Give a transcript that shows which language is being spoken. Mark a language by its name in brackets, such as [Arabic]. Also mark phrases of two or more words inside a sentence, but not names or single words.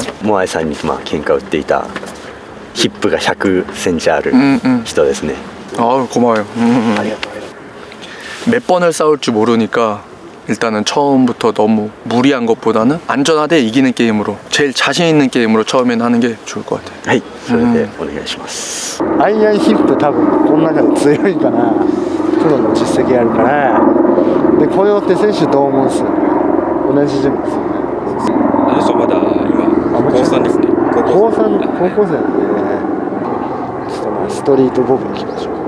[Japanese] モアイさんに喧嘩を売っていたヒップが100センチある人ですね。 [Korean] 아우 고마워요. 몇 번을 싸울 줄 모르니까 일단은 처음부터 너무 무리한 것보다는 안전하게 이기는 게임으로 제일 자신 있는 게임으로 처음에는 하는 게 좋을 것 같아요. [Japanese] はい、それでお願いします。アイアンヒップ多分この中で強いかな。プロの実績あるから。でコヨーテ選手どう思うんですよね。同じ順ですよね。あの人まだ今高3ですね。高校生なんでね。ちょっとまあストリートボブ行きましょう。